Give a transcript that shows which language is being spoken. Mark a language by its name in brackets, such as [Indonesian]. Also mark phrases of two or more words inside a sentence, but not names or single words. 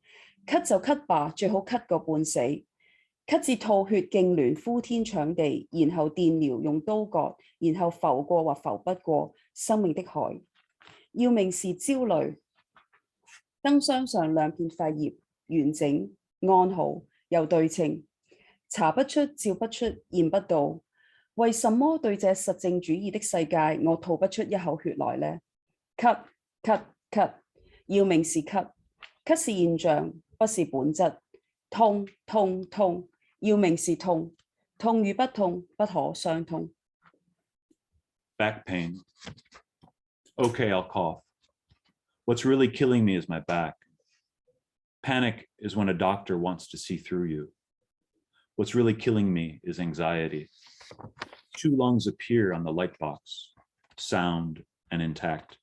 [Chinese] 咳就咳吧，最好咳個半死，咳至吐血痙攣呼天搶地，然後電療用刀割，然後浮過或浮不過生命的海。要命是焦慮，燈箱上兩片肺葉，完整安好又對稱。查不出、照不出、驗不到，為什麼對這實證主義的世界，我吐不出一口血來呢？咳咳咳，要命是咳，咳是現象，不是本質。痛痛痛，要命是痛，痛與不痛不可相通。 [English] Back pain. Okay, I'll cough. What's really killing me is my back. Panic is when a doctor wants to see through you. What's really killing me is anxiety. 2 lungs appear on the light box, sound and intact.